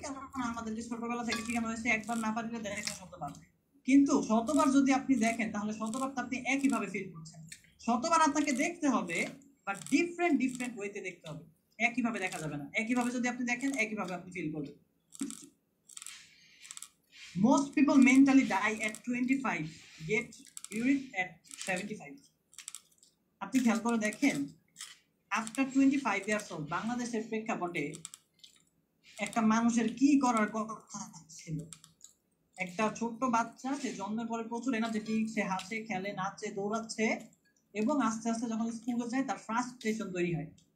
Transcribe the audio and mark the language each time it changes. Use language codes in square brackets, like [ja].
[bn] কারণ আমাদেরকে ছোটবেলা থেকে শেখানো হয়েছে একবার না পারলে দেখা শতবার। কিন্তু শতবার যদি আপনি দেখেন তাহলে শতবার তো আপনি একইভাবে ফিল করছেন। শতবার আপনাকে দেখতে হবে, বাট ডিফারেন্ট ওয়েতে দেখতে হবে, একইভাবে দেখা যাবে না। একইভাবে যদি আপনি দেখেন একইভাবে আপনি ফিল করবেন। [en] Most people mentally die at 25, get buried at 75. [bn] আপনি খেয়াল করে দেখেন, [en] after 25 years old [bn] বাংলাদেশের প্রেক্ষাপটে একটা মানুষের কি করার কথা ছিল? একটা ছোট্ট বাচ্চা, সে জন্মের পরে প্রচুর এনার্জেটিক, সে হাসে, খেলে, নাচে, দৌড়াচ্ছে, এবং আস্তে আস্তে যখন স্কুলে যায় তার ফ্রাস্ট্রেশন তৈরি হয়।